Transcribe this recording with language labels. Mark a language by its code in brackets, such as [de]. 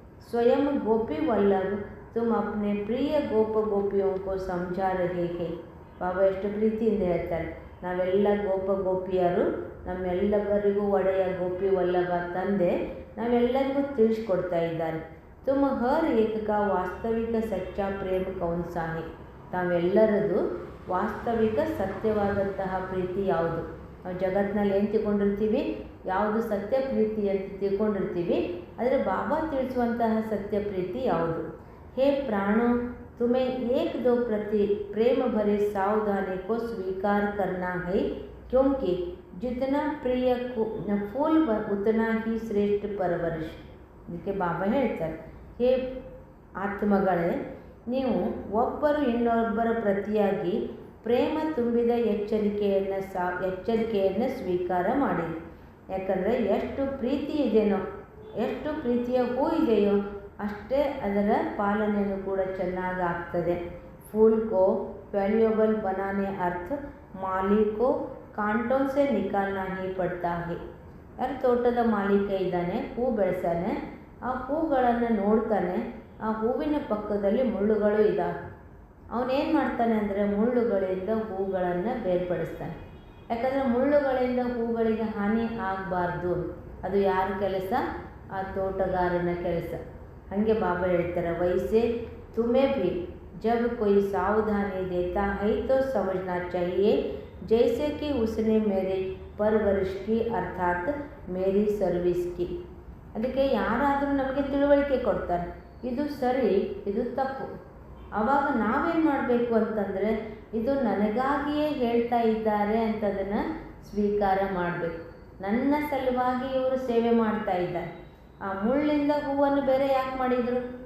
[hi] ಸ್ವಯಂ ಗೋಪಿ ವಲ್ಲಭ तुम अपने प्रिय ಗೋಪ ಗೋಪಿयों को समझा रहे हैं. [kn] ಬಾಬಾ ಎಷ್ಟು ಪ್ರೀತಿಯಿಂದ ಹೇಳ್ತಾರೆ, ನಾವೆಲ್ಲ ಗೋಪ ಗೋಪಿಯರು, ನಮ್ಮೆಲ್ಲರಿಗೂ ಒಡೆಯ ಗೋಪಿ ವಲ್ಲಭ ತಂದೆ ನಾವೆಲ್ಲರಿಗೂ ತಿಳಿಸ್ಕೊಡ್ತಾ ಇದ್ದಾರೆ. [hi] ತುಮ ಹರ್ ಏಕ ವಾಸ್ತವಿಕ ಸಚ್ಚ ಪ್ರೇಮ ಕೌನ್ಸಾ ಹೇ, [kn] ತಾವೆಲ್ಲರದು ವಾಸ್ತವಿಕ ಸತ್ಯವಾದಂತಹ ಪ್ರೀತಿ ಯಾವುದು? ನಾವು ಜಗತ್ತಿನಲ್ಲಿ ಏನು ತಿಳ್ಕೊಂಡಿರ್ತೀವಿ, ಯಾವುದು ಸತ್ಯ ಪ್ರೀತಿ ಅಂತ ತಿಳ್ಕೊಂಡಿರ್ತೀವಿ, ಆದರೆ ಬಾಬಾ ತಿಳಿಸುವಂತಹ ಸತ್ಯ ಪ್ರೀತಿ ಯಾವುದು? [hi] हे प्राणों, तुम्हें एक दो प्रति प्रेम भरे सावधानी को स्वीकार करना है, क्योंकि जितना प्रिय फूल उतना ही श्रेष्ठ परवरिश. [kn] ಇದಕ್ಕೆ ಬಾಬಾ ಹೇಳ್ತಾರೆ, ಹೇ ಆತ್ಮಗಳೇ, ನೀವು ಒಬ್ಬರು ಇನ್ನೊಬ್ಬರ ಪ್ರತಿಯಾಗಿ ಪ್ರೇಮ ತುಂಬಿದ ಎಚ್ಚರಿಕೆಯನ್ನು ಸ್ವೀಕಾರ ಮಾಡಿರಿ. ಯಾಕಂದರೆ ಎಷ್ಟು ಪ್ರೀತಿ ಇದೆಯೋ, ಎಷ್ಟು ಪ್ರೀತಿಯ ಹೂ ಇದೆಯೋ ಅಷ್ಟೇ ಅದರ ಪಾಲನೆಯೂ ಕೂಡ ಚೆನ್ನಾಗಿ ಆಗ್ತದೆ. [hi] फूल को वैल्यूएबल बनाने अर्थ माली को कांटों से निकालना ही पड़ता है. [kn] ಯಾರು ತೋಟದ ಮಾಲೀಕ ಇದ್ದಾನೆ, ಹೂ ಬೆಳೆಸಾನೆ, ಆ ಹೂಗಳನ್ನು ನೋಡ್ತಾನೆ, ಆ ಹೂವಿನ ಪಕ್ಕದಲ್ಲಿ ಮುಳ್ಳುಗಳು ಇದ್ದಾವೆ. ಅವನೇನು ಮಾಡ್ತಾನೆ ಅಂದರೆ ಮುಳ್ಳುಗಳಿಂದ ಹೂಗಳನ್ನು ಬೇರ್ಪಡಿಸ್ತಾನೆ. ಯಾಕಂದರೆ ಮುಳ್ಳುಗಳಿಂದ ಹೂಗಳಿಗೆ ಹಾನಿ ಆಗಬಾರ್ದು. ಅದು ಯಾರ ಕೆಲಸ? ಆ ತೋಟಗಾರನ ಕೆಲಸ. ಹಾಗೆ ಬಾಬಾ ಹೇಳ್ತಾರೆ, [hi] ವೈಸೆ ತುಮೇ भी जब कोई सावधानी देता है तो समझना चाहिए जैसे कि उसने मेरे परवरिश की अर्थात मेरी सर्विस की. [kn] ಅದಕ್ಕೆ ಯಾರಾದರೂ ನಮಗೆ ತಿಳುವಳಿಕೆ ಕೊಡ್ತಾರೆ, ಇದು ಸರಿ ಇದು ತಪ್ಪು. ಆವಾಗ ನಾವೇನು ಮಾಡಬೇಕು ಅಂತಂದರೆ, ಇದು ನನಗಾಗಿಯೇ ಹೇಳ್ತಾ ಇದ್ದಾರೆ ಅಂತದನ್ನು ಸ್ವೀಕಾರ ಮಾಡಬೇಕು. ನನ್ನ ಸಲುವಾಗಿ ಇವರು ಸೇವೆ ಮಾಡ್ತಾ ಇದ್ದಾರೆ. ಆ ಮುಳ್ಳಿಂದ ಹೂವನ್ನು ಬೇರೆ ಯಾಕೆ ಮಾಡಿದರು?